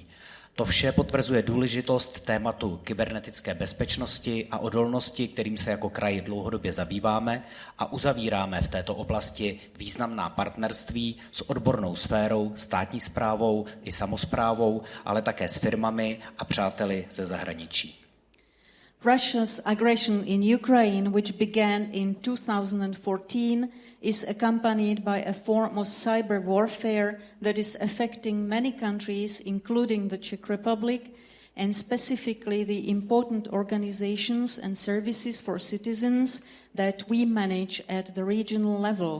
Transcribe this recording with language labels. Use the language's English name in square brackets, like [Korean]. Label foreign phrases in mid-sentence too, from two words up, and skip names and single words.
[Czech] To vše potvrzuje důležitost tématu kybernetické bezpečnosti a odolnosti, kterým se jako kraj dlouhodobě zabýváme a uzavíráme v této oblasti významná partnerství s odbornou sférou, státní správou i samosprávou, ale také s firmami a přáteli ze zahraničí. [English] Russia's aggression in Ukraine, which began in 2014, is accompanied by a form of cyber warfare that is affecting many countries, including the Czech Republic, and specifically the important organizations and services for citizens that we manage at the regional level.